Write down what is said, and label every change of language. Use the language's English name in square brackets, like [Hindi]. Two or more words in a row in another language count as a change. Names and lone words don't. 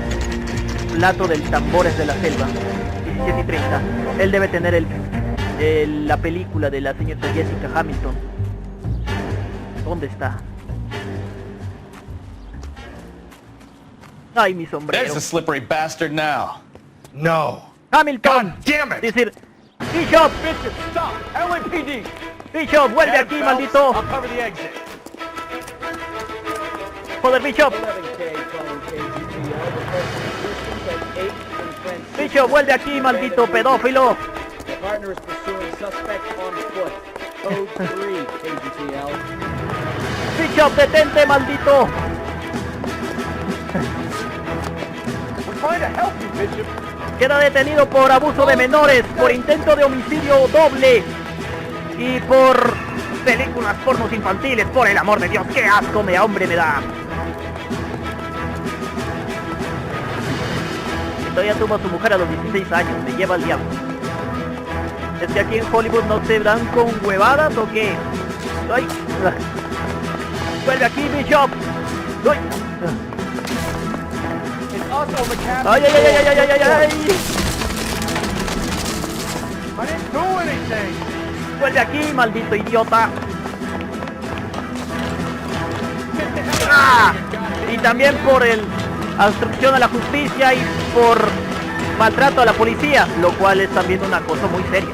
[Spanish] Plato del Tambores de la Selva. 17:30. Él debe tener la película de la señorita Jessica Hamilton. ¿Dónde está? Ay, mi sombrero. [English] There's a slippery bastard now. No. Hamilton. God damn it. [Spanish] Decir, Bishop. [English] Bishop, stop. LAPD. [Spanish] Bishop, vuelve aquí, maldito. [English] I'll cover the exit. [Spanish] Joder, Bishop. Bishop, vuelve aquí, maldito pedófilo. Bishop, detente, maldito. Queda detenido por abuso de menores, por intento de homicidio doble y por películas pornos infantiles. Por el amor de Dios, qué asco hombre me da. Todavía tuvo a su mujer a los 16 años, me lleva al diablo. ¿Es que aquí en Hollywood no se dan con huevadas o qué? ¡Ay! ¡Vuelve aquí, Bishop! ¡Ay! ¡Ay, ay, ay, ay, ay, ay, ay, ay! ¡Vuelve aquí, maldito idiota! ¡Ah! Y también por obstrucción a la justicia y por maltrato a la policía, lo cual es también una cosa muy seria.